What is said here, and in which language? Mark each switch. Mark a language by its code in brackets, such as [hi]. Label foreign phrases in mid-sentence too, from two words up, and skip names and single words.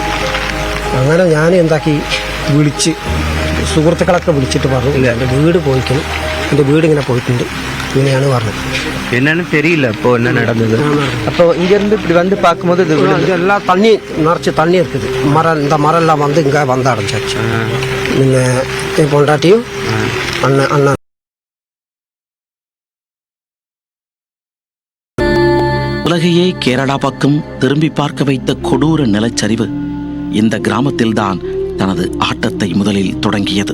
[ml] അങ്ങനെ ഞാൻ എന്താക്കി വിളിച്ച് സുഹൃത്തുക്കളൊക്കെ വിളിച്ചിട്ട് പറഞ്ഞു, ഇല്ല എൻ്റെ വീട് പോയിക്കണം, എൻ്റെ വീട് ഇങ്ങനെ പോയിട്ടുണ്ട്, ഇങ്ങനെയാണ് പറഞ്ഞത്. [ta] என்னன்னு தெரியல இப்போ என்ன நடந்தது. அப்போ இங்க இருந்து இப்படி வந்து பார்க்கும்போது எல்லாம் தண்ணி நிறச்சி தண்ணி இருக்குது. இந்த மரம் எல்லாம் வந்து இங்கே வந்து அடைஞ்சாச்சு. நீங்கள் பொண்டாட்டியும் அண்ணன் உலகையே கேரளா பக்கம் திரும்பி பார்க்க வைத்த கொடூர நிலச்சரிவு இந்த கிராமத்தில்தான் தனது ஆட்டத்தை முதலில் தொடங்கியது.